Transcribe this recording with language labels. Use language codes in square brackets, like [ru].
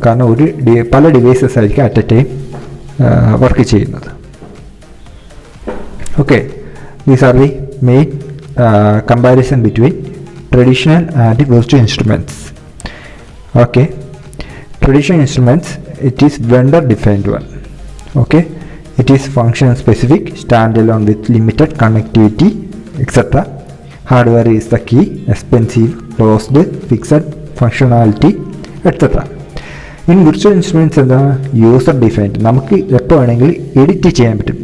[ml] കാരണം പല ഡിവൈസസ് ആയിരിക്കും [en] at a time [ml] വർക്ക് ചെയ്യുന്നത്. [en] Okay, these are the main comparison between traditional and virtual instruments. Okay, traditional instruments, it is vendor defined one. Okay, it is function specific, standalone with limited connectivity etc. Hardware is the key, expensive, closed, fixed functionality etc. In virtual instruments [ml] എന്താണ് user defined. നമുക്ക് എപ്പോൾ വേണമെങ്കിലും edit ചെയ്യാൻ പറ്റും.